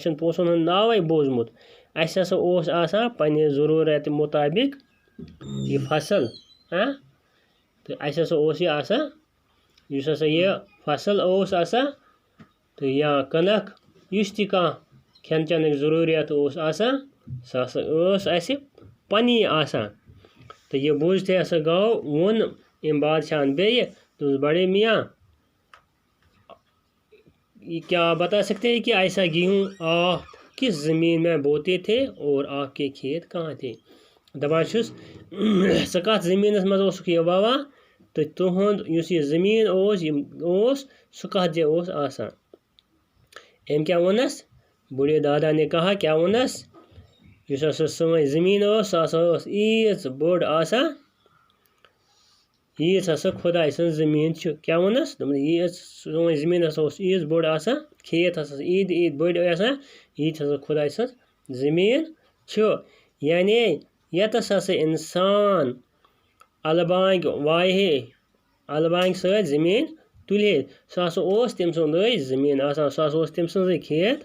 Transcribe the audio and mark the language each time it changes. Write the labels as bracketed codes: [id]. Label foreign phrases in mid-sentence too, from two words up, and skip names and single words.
[ks] چھُنہٕ پونٛسن ہُنٛد ناوے بوٗزمُت اسہِ ہسا اوس آسان پننہِ ضروٗرت مُطابق یہِ فصل تہٕ اسہِ ہسا اوس یہِ آسان یُس ہسا یہِ فصل اوس آسان تہٕ یا کٕنک یُس تہِ کانٛہہ کھٮ۪ن چٮ۪نٕچ ضروٗریات اوس آسان سۄ ہسا ٲس اسہِ پننی آسان تہٕ یہِ بوٗزتھٕے ہسا ووٚن أمۍ بادشاہن بیٚیہِ دوٚپُس [ur] بڑے میاں کیا آپ بتا سکتے ہیں کہ ایسا گیہوں آپ کس زمین میں بوتے تھے اور آپ کے کھیت کہاں تھے [ks] دپان چھُس ژٕ کتھ زٔمیٖنس منٛز اوسُکھ یہِ ووان تہٕ تُہُنٛد یُس یہِ زٔمیٖن اوس سُہ کتھ جایہِ اوس آسان أمۍ کیٛاہ ووٚننس [ur] بُڈے دادا نے کہا [ks] کیٛاہ ووٚننس یُس ہسا سٲنۍ زٔمیٖن ٲس سۄ ہسا ٲس ییٖژ بٔڑ آسان ییٖژ ہسا خۄداے سٕنٛز زٔمیٖن چھِ کیٛاہ ووٚننس دوٚپُن ییٖژ سٲنۍ زٔمیٖن ہسا اوس ییٖژ بٔڑ آسان کھیت ہسا ییٖتۍ بٔڑۍ آسان ییٖتۍ ہسا خۄداے سٕنٛز زٔمیٖن چھُ یعنی ییٚتس ہسا اِنسان الہٕ بانٛگہِ وایہِ الہٕ بانٛگہِ سۭتۍ زٔمیٖن تُلہِ ہے سُہ ہسا اوس تٔمۍ سُنٛدٕے زٔمیٖن آسان سُہ ہسا اوس تٔمۍ سٕنٛزٕے کھیت